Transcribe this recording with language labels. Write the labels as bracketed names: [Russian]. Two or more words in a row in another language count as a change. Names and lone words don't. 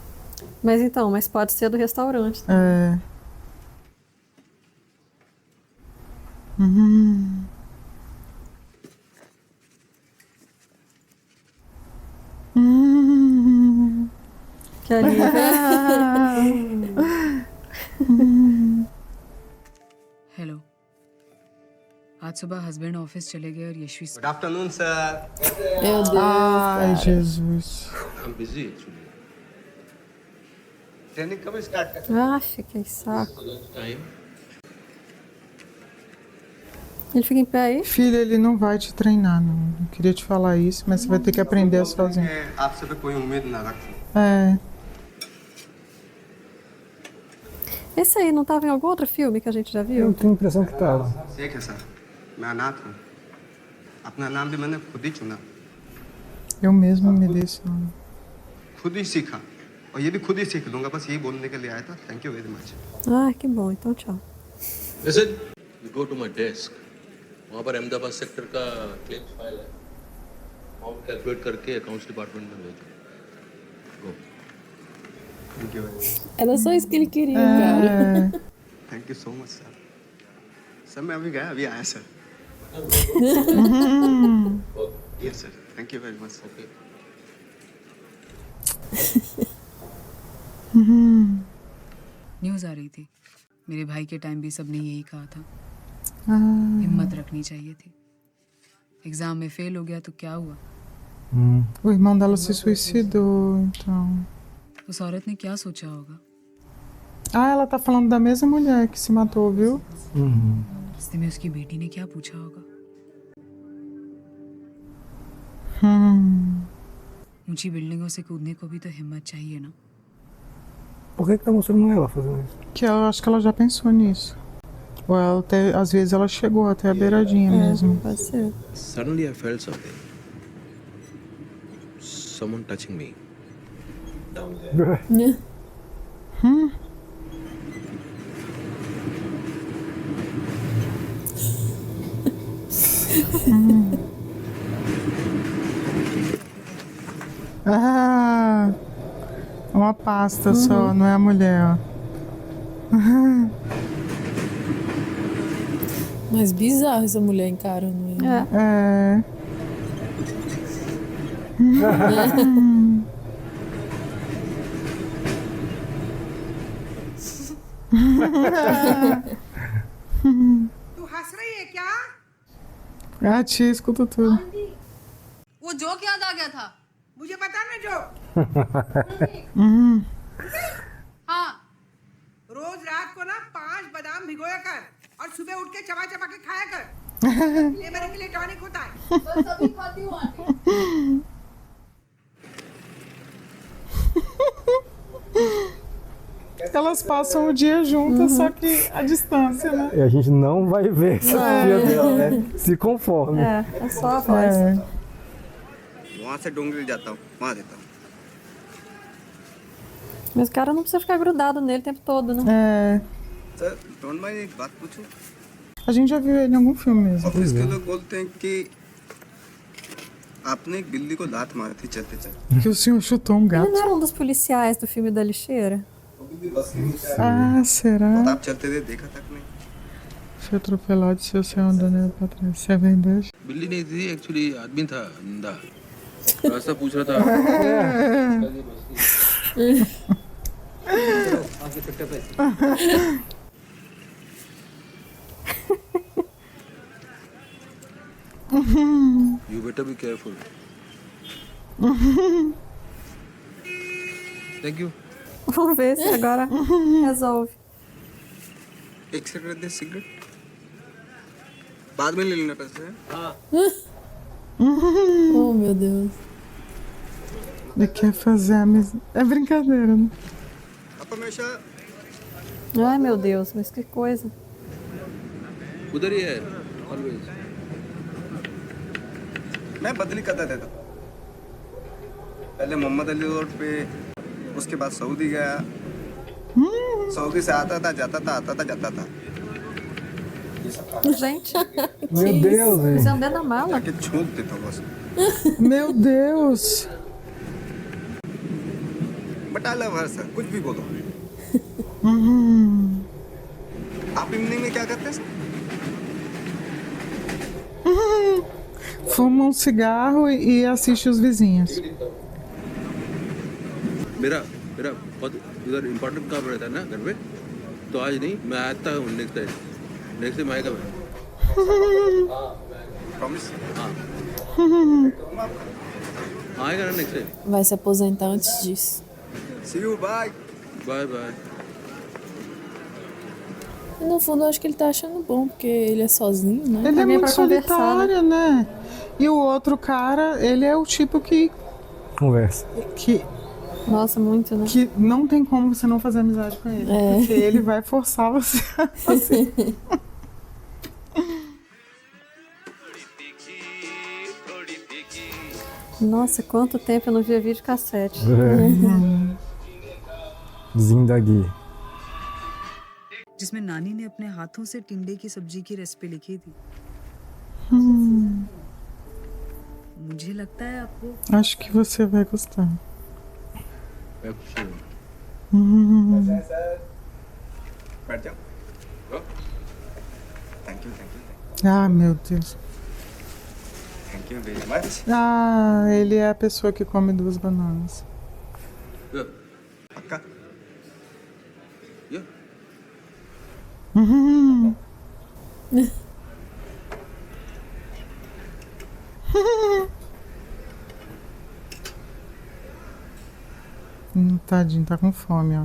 [Portuguese] Mas então, mas pode ser do restaurante. Tá? é. Uhum. Que alívio. [Hindi] हेलो आज सुबह [English] husband office [Hindi] चले गए और यशवी [English] good afternoon sir [Portuguese] Meu Deus, Ai, cara. Jesus. [English] I'm busy actually. [Hindi] ट्रेनिंग कब स्टार्ट कर [Portuguese] Ah, que saco. Time? Ele fica em pé aí? Filha, ele não vai te treinar, não. Não queria te falar isso, mas você vai ter que aprender sozinho. [Hindi] आपसे तो कोई उम्मीद ना रखूं [Portuguese] É. Esse aí não tava em algum outro filme que a gente já Eu viu? tenho a impressão que tava. [Hindi] ठीक है सर मैं अनाथ हूँ अपना नाम भी मैंने खुद ही चुना [Portuguese] Eu mesmo me dei esse nome. [Hindi] खुद ही सीखा और ये भी खुद ही सीख लूंगा बस यही बोलने के लिए आया था [English] thank you very much [Portuguese] Ah, que bom. Então, tchau. [English] Listen, you go to my desk. [Hindi] वहाँ पर अहमदाबाद सेक्टर का [English] claims file [Hindi] है [English] amount calculate [Hindi] करके [English] accounts department [Hindi] में भेजो गो [English] thank you very much [Portuguese] Era só isso que ele queria, cara. [English] thank you so much sir sir [Hindi] मैं अभी गया अभी आया [English] sir yes sir thank you very much okay [Hindi] न्यूज़ आ रही थी मेरे भाई के टाइम भी सबने यही कहा था [Portuguese] Ah, [Hindi] हिम्मत रखनी चाहिए थी एग्जाम में फेल हो गया तो क्या हुआ [Portuguese] o irmão dela se suicidou, então. [Hindi] उस औरत ने क्या सोचा होगा [Portuguese] Ah, ela tá falando da mesma mulher que se matou, viu? [Hindi] रास्ते में उसकी बेटी ने क्या पूछा होगा ऊंची बिल्डिंगों से कूदने को भी तो हिम्मत चाहिए ना [Portuguese] Por que tá mostrando ela fazendo isso? Que eu acho que ela já pensou nisso. Ou ela até, às vezes ela chegou até a beiradinha mesmo. Pode ser. [English] Suddenly I felt something. Someone touching me. Down there. [Portuguese] Ah, uma pasta só, não é a mulher, ó. Mas bizarro essa mulher encarando ele. É. [Hindi] तू हंस रही है क्या [Portuguese] A tia escuta tudo. [Hindi] वो जोक याद आ गया था मुझे पता ना जो हाँ रोज रात को ना 5 बादाम भिगोया कर और सुबह उठ के चबा चबा के खाया कर ये मेरे के लिए टॉनिक होता है बस अभी खाती हूँ आंटी [Portuguese] Elas passam o dia juntas, só que a distância, né? E a gente não vai ver essa filha dela, né? Se conforme. É só a voz. [Hindi] वहाँ से डोंगरी जाता हूँ वहाँ देता हूँ [Portuguese] Mas o cara não precisa ficar grudado nele o tempo todo, né? É. [English] sir don't mind [Hindi] एक बात पूछूं [Portuguese] A gente já viu ele em algum filme mesmo. [Hindi] ऑफिस के लोग बोलते हैं कि आपने एक बिल्ली को लात मारी थी चलते चलते [Portuguese] Que o senhor chutou um Ele gato. não era um dos policiais do filme da lixeira? Ah, será? [Hindi] आप चलते थे देखा तक नहीं [Portuguese] Foi atropelado e seu céu andando pra trás. Você é verdade? [Hindi] बिल्ली नहीं थी एक्चुअली आदमी था अंधा रास्ता पूछ रहा था [English] You better be careful. Thank you. [Portuguese] Vamos ver se agora resolve. [Hindi] एक सिगरेट दे सिगरेट बाद में ले लेना पैसे [Portuguese] Oh, meu Deus. Ele quer fazer amizade. É brincadeira, né? [Hindi] आप हमेशा [Portuguese] Ai, meu Deus, mas que coisa. [Hindi] उधर ही है ऑलवेज मैं बदली करता रहता पहले मोहम्मद अली रोड पे उसके बाद सऊदी गया सऊदी से आता था जाता था आता था जाता था [Portuguese] Gente, Meu Deus, velho. você andando na mala. [Hindi] que छूट देता हूँ बस [Portuguese] Meu Deus. [English] but I love her sir [Hindi] कुछ भी बोलो आप इवनिंग में क्या करते हैं सर [Portuguese] Fuma um cigarro e assiste os vizinhos. [Hindi] मेरा मेरा बहुत उधर इम्पोर्टेंट काम रहता है ना घर पे तो आज नहीं मैं आता हूँ [English] next time [Hindi] आएगा मैं प्रॉमिस हाँ आएगा ना [English] next time [Portuguese] Vai se aposentar antes disso. [English] see you bye bye bye [Portuguese] E no fundo, eu acho que ele tá achando bom, porque ele é sozinho, né? Ele é Alguém muito pra conversar, solitário, né? E o outro cara, ele é o tipo que Conversa. Nossa, muito, né? que não tem como você não fazer amizade com ele. Porque ele vai forçar você a fazer. Nossa, quanto tempo eu não via vídeo cassete. Zindagi. [Hindi] जिसमें नानी ने अपने हाथों से टिंडे की सब्जी की रेसिपी लिखी थी मुझे लगता है आपको [Portuguese] Acho que você vai gostar. [Hindi] बैठ जाओ [English] thank you [Portuguese] Ah, meu Deus. [English] thank you very much [Portuguese] Ah, ele é a pessoa que come 2 bananas. [Hindi] पक्का [Portuguese] Tadinho, tá com fome, ó.